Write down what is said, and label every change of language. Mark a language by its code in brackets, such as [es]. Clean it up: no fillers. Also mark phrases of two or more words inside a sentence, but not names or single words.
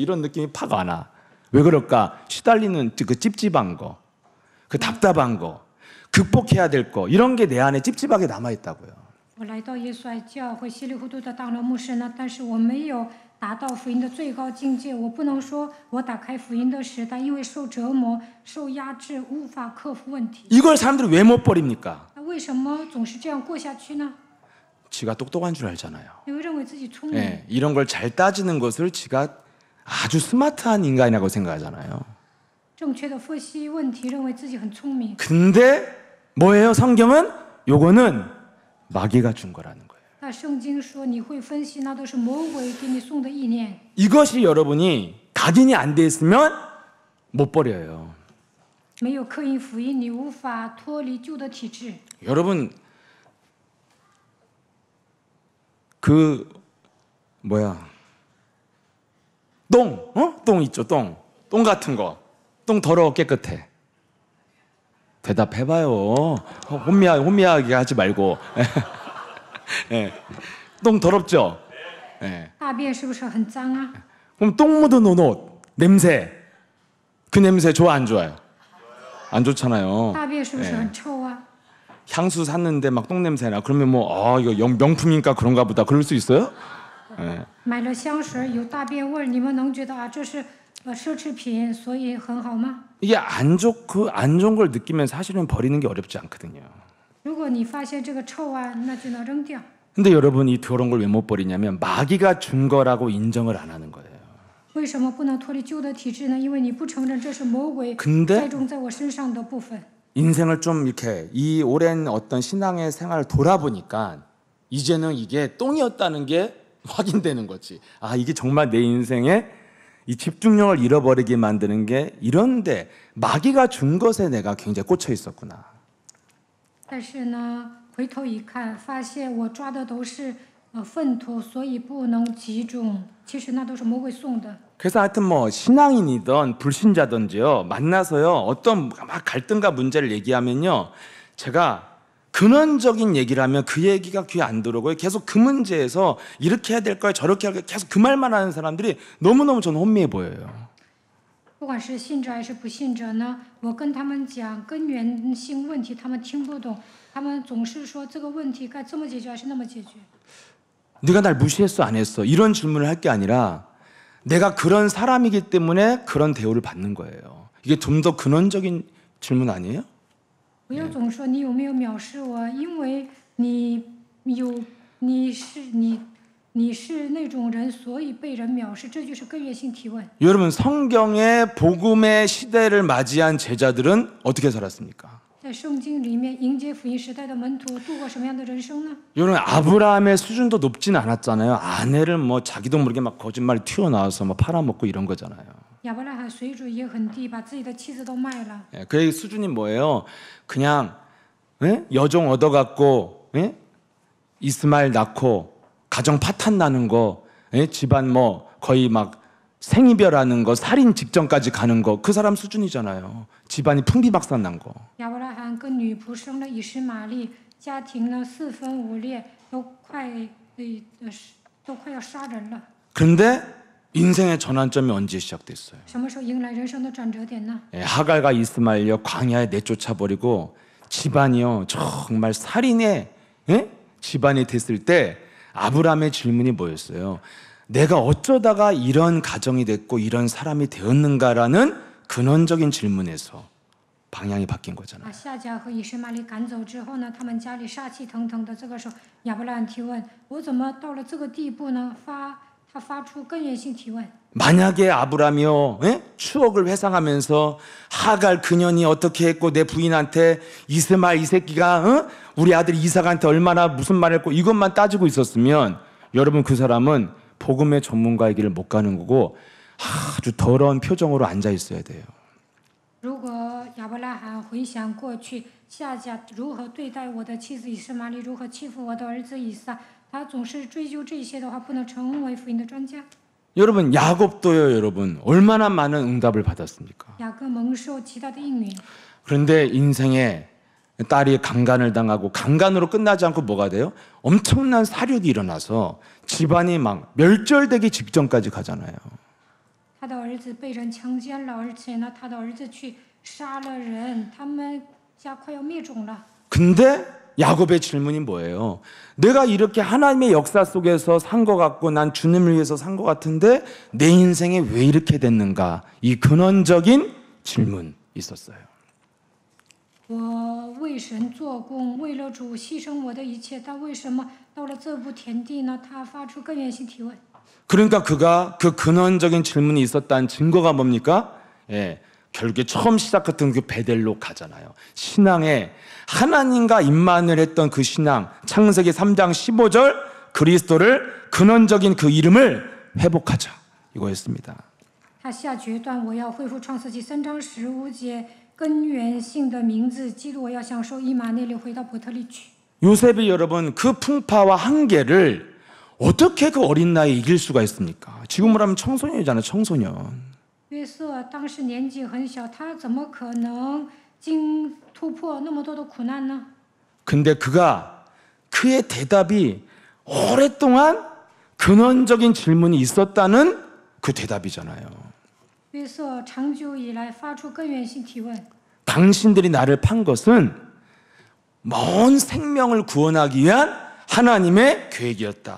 [ko] 이런 느낌이 팍 와나. 왜 그럴까? 시달리는 그 찝찝한 거, 그 답답한 거, 극복해야 될 거 이런 게 내 안에 찝찝하게 남아 있다고요. [zh] 我来到耶稣爱教会，稀里糊涂的当了牧师呢，但是我没有达到福音的最高境界。我不能说我打开福音的时代，因为受折磨、受压制，无法克服问题。 [ko] 이걸 사람들이 왜 못 버립니까? [zh] 那为什么总是这样过下去呢？ [ko] 지가 똑똑한 줄 알잖아요. [zh] 因为认为自己聪明， [ko] 예, 이런 걸 잘 따지는 것을 지가 아주 스마트한 인간이라고 생각하잖아요. [zh] 正确的分析问题，认为自己很聪明。 [ko] 근데 뭐예요? 성경은 요거는 마귀가 준 거라는 거예요. [zh] 那圣经说你会分析，那都是魔鬼给你送的意念。 [ko] 이것이 여러분이 각인이 안 돼 있으면 못 버려요. [zh] 没有刻印福音，你无法脱离旧的体制。 [ko] 여러분 그 뭐야 똥 있죠 똥 같은 거 똥 더러워 깨끗해 대답해봐요. 혼미하게 하지 말고. 예. 똥 더럽죠? 예. [zh] 大便是不是很脏啊？ [ko] 그럼 똥 묻은 옷, 냄새. 그 냄새 좋아 안 좋아요? 안 좋잖아요. [zh] 大便是不是很臭啊？ [ko] 향수 샀는데 막 똥 냄새 나. 그러면 뭐 이거 명품이니까 그런가 보다. 그럴 수 있어요? 예. [zh] 买了香水有大便味儿，你们能觉得啊这是奢侈品，所以很好吗？ [ko] 이게 안 좋은 걸 느끼면 사실은 버리는 게 어렵지 않거든요. [zh] 如果你发现这个臭啊，那就能扔掉。 [ko] 근데 여러분 이 더러운 걸 왜 못 버리냐면 마귀가 준 거라고 인정을 안 하는 거예요. [zh] 为什么不能脱离旧的体质呢？因为你不承认这是魔鬼 [ko] 근데 [zh] 栽种在我身上的部分。 [ko] 인생을 좀 이렇게 이 오랜 어떤 신앙의 생활을 돌아보니까 이제는 이게 똥이었다는 게 확인되는 거지. 아, 이게 정말 내 인생에 이 집중력을 잃어버리게 만드는 게 이런데 마귀가 준 것에 내가 굉장히 꽂혀 있었구나. [zh] 但是呢，回头一看，发现我抓的都是粪土，所以不能集中。其实那都是魔鬼送的。 [ko] 그래서 하여튼 뭐 신앙인이든 불신자든지요 만나서요 어떤 막 갈등과 문제를 얘기하면요 제가 근원적인 얘기를 하면 그 얘기가 귀에 안 들어오고요 계속 그 문제에서 이렇게 해야 될 거야 저렇게 해야 될 거야 계속 그 말만 하는 사람들이 너무너무 저는 혼미해 보여요. [zh] 不管是信者还是不信者呢，我跟他们讲根源性问题，他们听不懂，他们总是说这个问题该这么解决还是那么解决。 [ko] 네가 날 무시했어 안 했어 이런 질문을 할 게 아니라 내가 그런 사람이기 때문에 그런 대우를 받는 거예요. 이게 좀 더 근원적인 질문 아니에요? [zh] 不要总说你有没有藐视我，因为你是那种人，所以被人藐视，这就是根源性提问。 [ko] 여러분 성경의 복음의 시대를 맞이한 제자들은 어떻게 살았습니까? [zh] 在圣经里面，迎接福音时代的门徒度过什么样的人生呢？ [ko] 여러분 아브라함의 수준도 높진 않았잖아요. 아내를 뭐 자기도 모르게 막 거짓말 튀어나와서 막 팔아먹고 이런 거잖아요. [zh] 亚伯拉罕水准也很低，把自己的妻子都卖了。 [ko] 예, 그 수준이 뭐예요? 그냥 여종 얻어갖고 이스마엘 낳고 가정 파탄 나는 거, 집안 뭐 거의 막 생이별하는 거, 살인 직전까지 가는 거, 그 사람 수준이잖아요. 집안이 풍비박산 난 거. [zh] 亚伯拉罕跟女仆生了以实玛利，家庭呢四分五裂，都快要杀人了。 [ko] 그런데 인생의 전환점이 언제 시작됐어요? [zh] 什么时候迎来人生的转折点呢？ [ko] 하갈과 이스마엘이요 광야에 내쫓아버리고 집안이요 정말 살인의 집안이 됐을 때 아브라함의 질문이 뭐였어요? 내가 어쩌다가 이런 가정이 됐고 이런 사람이 되었는가라는 근원적인 질문에서 방향이 바뀐 거잖아요. [zh] 把夏甲和以实玛利赶走之后呢，他们家里杀气腾腾的。这个时候，亚伯拉罕提问：我怎么到了这个地步呢？他发出根源性提问。 [ko] 만약에 아브라함이요 추억을 회상하면서 하갈 그년이 어떻게 했고 내 부인한테 이스마엘 이 새끼가 우리 아들 이삭한테 얼마나 무슨 말을 했고 이것만 따지고 있었으면 여러분 그 사람은 복음의 전문가의 길을 못 가는 거고 아주 더러운 표정으로 앉아 있어야 돼요. [zh] 如果亚伯拉罕回想过去夏甲如何对待我的妻子以实玛利，如何欺负我的儿子以撒，他总是追究这些的话，不能成为福音的专家。 [ko] 여러분 야곱도요 여러분 얼마나 많은 응답을 받았습니까? [zh] 雅各蒙受极大的应允， [ko] 그런데 인생에 딸이 강간을 당하고 강간으로 끝나지 않고 뭐가 돼요? 엄청난 사륙이 일어나서 집안이 막 멸절되기 직전까지 가잖아요. [zh] 他的儿子被人强奸了，而且呢，他的儿子去杀了人，他们家快要灭种了。 [ko] 근데 야곱의 질문이 뭐예요? 내가 이렇게 하나님의 역사 속에서 산 것 같고 난 주님을 위해서 산 것 같은데 내 인생에 왜 이렇게 됐는가? 이 근원적인 질문 있었어요. [zh] 我为神做工，为了主牺牲我的一切，但为什么到了这步田地呢？他发出根源性提问。 [ko] 그러니까 그가 그 근원적인 질문이 있었다는 증거가 뭡니까? 예, 결국에 처음 시작했던 그 베델로 가잖아요. 신앙에 하나님과 임만을 했던 그 신앙, 창세기 3장 15절 그리스도를 근원적인 그 이름을 회복하자 이거였습니다. [zh] 他下决断，我要恢复创世纪3章15节根源性的名字，基督，我要享受以马内利回到伯特利去。 [ko] 요셉이 여러분 그 풍파와 한계를 어떻게 그 어린 나이에 이길 수가 있습니까? 지금으로 하면 청소년이잖아요, 청소년. [zh] 约瑟当时年纪很小，他怎么可能经突破那么多的苦难呢？ [ko] 근데 그의 대답이 오랫동안 근원적인 질문이 있었다는 그 대답이잖아요. [zh] 约瑟长久以来发出根源性提问： [ko] 당신들이 나를 판 것은 먼 생명을 구원하기 위한 하나님의 계획이었다.